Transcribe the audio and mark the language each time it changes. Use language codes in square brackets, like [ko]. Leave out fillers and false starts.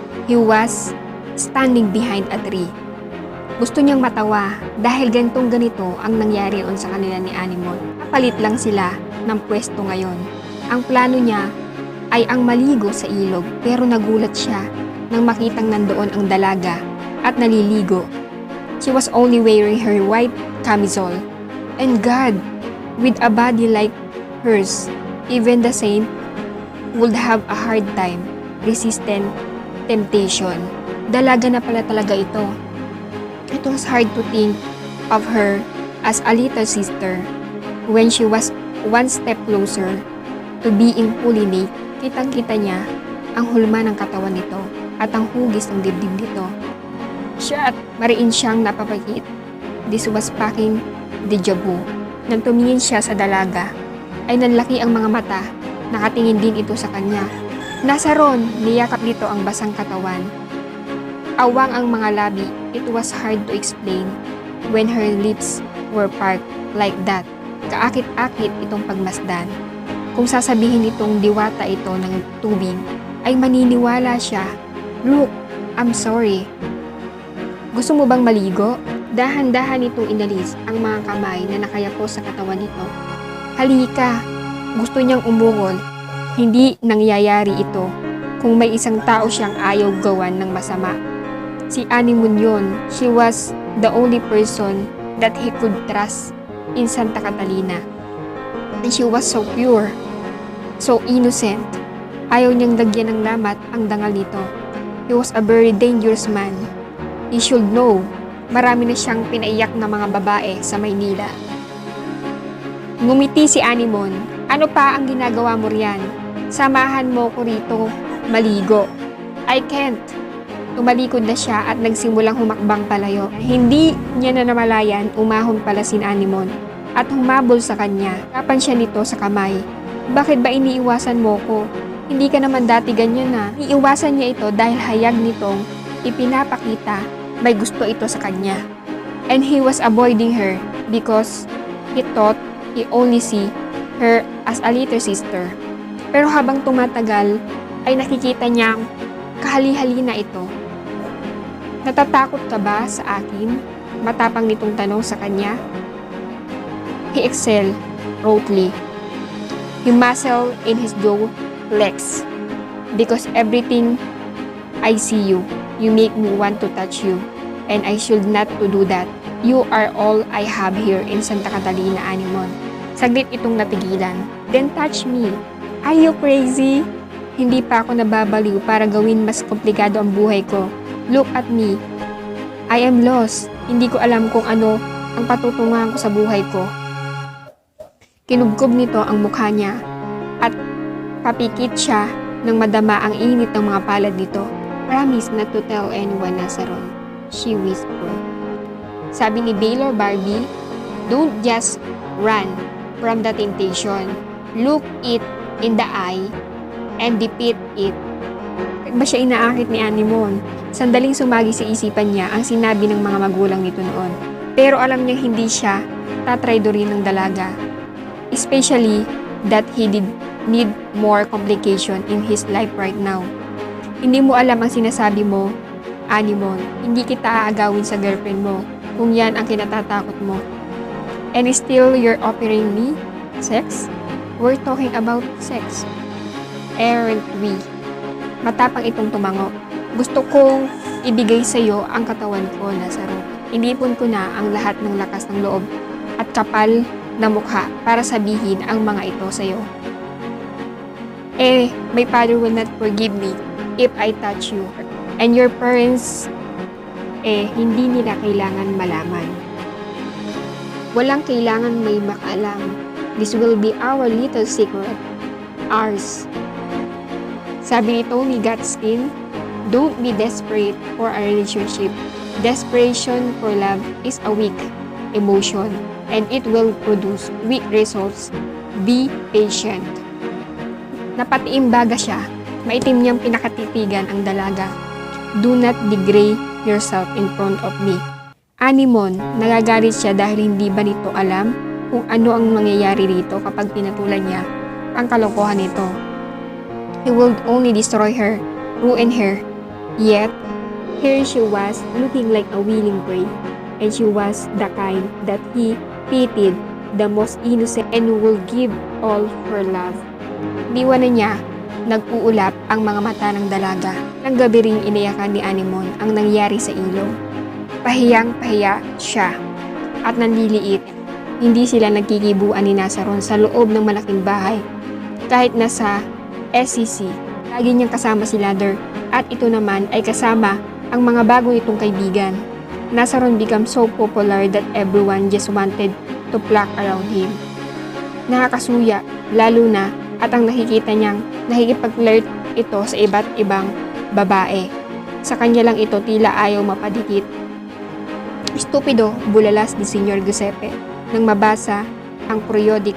[en] He was standing behind a tree. [tl] Gusto niyang matawa dahil ganito ang nangyari on sa kanila ni Anemone. Kapalit lang sila ng pwesto ngayon. Ang plano niya ay ang maligo sa ilog pero nagulat siya nang makitang nandoon ang dalaga at naliligo. [en] She was only wearing her white camisole. And God, with a body like hers, even the saint would have a hard time resisting temptation. [tl] Dalaga na pala talaga ito. [en] It was hard to think of her as a little sister when she was one step closer to being fully naked. [tl] Kitang-kita niya ang hulma ng katawan nito at ang hugis ng dibdib nito. Siya at mariin siyang napapagit. [en] This was fucking deja vu. [tl] Nang tumingin siya sa dalaga, ay nanlaki ang mga mata. Nakatingin din ito sa kanya. Nazaron, niyakap nito ang basang katawan. Awang ang mga labi. [en] It was hard to explain when her lips were parked like that. [tl] Kaakit-akit itong pagmasdan. Kung sasabihin itong diwata ito ng tubig, ay maniniwala siya. [en] Look, I'm sorry. [tl] Gusto mo bang maligo? Dahan-dahan itong inalis ang mga kamay na nakayapo sa katawan nito. Halika! Gusto niyang umungol. Hindi nangyayari ito kung may isang tao siyang ayaw gawan ng masama. Si Anemone yun. [en] She was the only person that he could trust in Santa Catalina. And she was so pure, so innocent. [tl] Ayaw niyang lagyan ng lamat ang dangal nito. [en] He was a very dangerous man. He should know, [tl] marami na siyang pinaiyak na mga babae sa Maynila. Ngumiti si Anemone. Ano pa ang ginagawa mo riyan? Samahan mo ko rito, maligo. [en] I can't. [tl] Tumalikod na siya at nagsimulang humakbang palayo. Hindi niya na namalayan, umahon pala si Anemone at humabol sa kanya. Kapan siya nito sa kamay. Bakit ba iniiwasan mo ko? Hindi ka naman dati ganyan na. Iiwasan niya ito dahil hayag nitong ipinapakita may gusto ito sa kanya. [en] And he was avoiding her because he thought he only see her as a little sister. [tl] Pero habang tumatagal, ay nakikita niyang kahali-hali na ito. Natatakot ka ba sa akin? Matapang nitong tanong sa kanya. [en] He exhaled throatly. He muscled in his jaw legs. Because everything I see you, you make me want to touch you. And I should not to do that. You are all I have here in Santa Catalina, Anemone. [tl] Saglit itong napigilan. [en] Then touch me. Are you crazy? [tl] Hindi pa ako nababaliw para gawin mas komplikado ang buhay ko. [en] Look at me. I am lost. [tl] Hindi ko alam kung ano ang patutunguhan ko sa buhay ko. Kinubkob nito ang mukha niya at papikit siya nang madama ang init ng mga palad nito. [en] Promise not to tell anyone, Nazaron, she whispered. [tl] Sabi ni [en] Baylor Barbie, don't just run from the temptation. Look it in the eye and defeat it. [tl] Bakit ba siya inaakit ni Anemone? Sandaling sumagi sa isipan niya ang sinabi ng mga magulang nito noon. Pero alam niya hindi siya tatraydorin ng dalaga. [en] Especially that he did need more complication in his life right now. [tl] Hindi mo alam ang sinasabi mo Anemone, hindi kita aagawin sa girlfriend mo kung yan ang kinatatakot mo. [en] And still you're offering me sex? We're talking about sex. Aren't we? [tl] Matapang itong tumango. Gusto kong ibigay sa iyo ang katawan ko, Lazaro. Inipon ko na ang lahat ng lakas ng loob at kapal na mukha para sabihin ang mga ito sa iyo. [en] My father will not forgive me if I touch you. And your parents, [tl] hindi nila kailangan malaman. Walang kailangan may makaalam. [en] This will be our little secret. Ours. [tl] Sabi nito ni [en] Gatskin, don't be desperate for a relationship. Desperation for love is a weak emotion and it will produce weak results. Be patient. [tl] Napatiimbaga siya. Maitim niyang pinakatitigan ang dalaga. [en] Do not degrade yourself in front of me. [tl] Anemone, nagagalit siya dahil hindi ba nito alam kung ano ang mangyayari dito kapag pinatulan niya ang kalokohan nito. [en] He would only destroy her, ruin her. Yet, here she was looking like a willing prey, and she was the kind that he pitied, the most innocent, and will give all her love. [tl] Diwan na niya, nag-uulap ang mga mata ng dalaga. Nang gabi ring iniyakan ni Anemone ang nangyari sa ilog. Pahiyang-pahiya siya at nanliliit. Hindi sila nagkikibuan ni Nazaron sa loob ng malaking bahay. Kahit nasa SEC, lagi niyang kasama si Ladder at ito naman ay kasama ang mga bago nitong kaibigan. Nazaron became so popular that everyone just wanted to flock around him. Nakakasuya, lalo na at ang nakikita niyang nakikipag-flirt ito sa iba't ibang babae. Sa kanya lang ito tila ayaw mapadikit. Stupido, bulalas ni Senyor Giuseppe nang mabasa ang periodic.